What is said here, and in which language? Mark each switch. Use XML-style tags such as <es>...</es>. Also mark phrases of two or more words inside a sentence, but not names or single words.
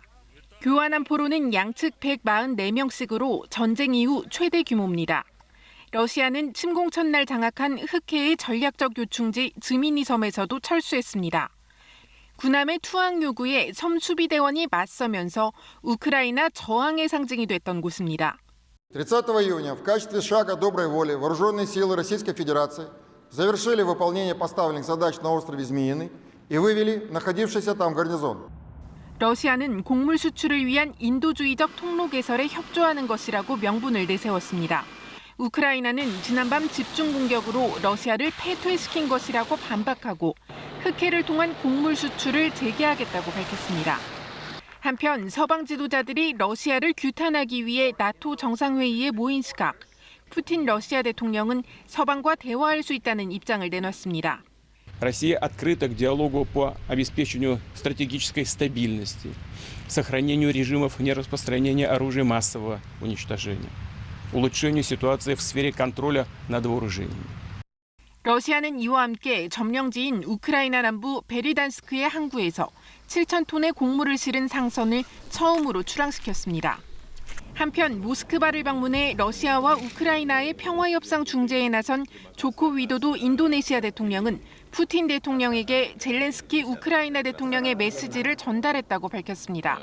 <ko>교환한 포로는 양측 144명씩으로 전쟁 이후 최대 규모입니다. 러시아는 침공 첫날 장악한 흑해의 전략적 요충지 즈미니 섬에서도 철수했습니다. 군함의 투항 요구에 섬 수비대원이 맞서면서 우크라이나 저항의 상징이 됐던 곳입니다.</ko> <ru>30 июня в качестве шага доброй воли вооруженные силы Российской Федерации завершили выполнение поставленных задач на острове Змеиный и вывели находившийся там гарнизон.</ru> <ko>러시아는 곡물 수출을 위한 인도주의적 통로 개설에 협조하는 것이라고 명분을 내세웠습니다. 우크라이나는 지난밤 집중 공격으로 러시아를 패퇴시킨 것이라고 반박하고 흑해를 통한 곡물 수출을 재개하겠다고 밝혔습니다. 한편 서방 지도자들이 러시아를 규탄하기 위해 나토 정상회의에 모인 시각, 푸틴 러시아 대통령은 서방과 대화할 수 있다는 입장을 내놨습니다.</ko> <ru>Россия открыта к диалогу по обеспечению стратегической стабильности, сохранению режимов нераспространения оружия массового уничтожения, улучшению ситуации в сфере контроля над вооружениями.</ru> <ko>러시아는 이와 함께 점령지인 우크라이나 남부 베리단스크의 항구에서 7,000톤의 곡물을 실은 상선을 처음으로 출항시켰습니다. 한편 모스크바를 방문해 러시아와 우크라이나의 평화협상 중재에 나선 조코 위도도 인도네시아 대통령은 푸틴 대통령에게 젤렌스키 우크라이나 대통령의 메시지를 전달했다고 밝혔습니다.</ko>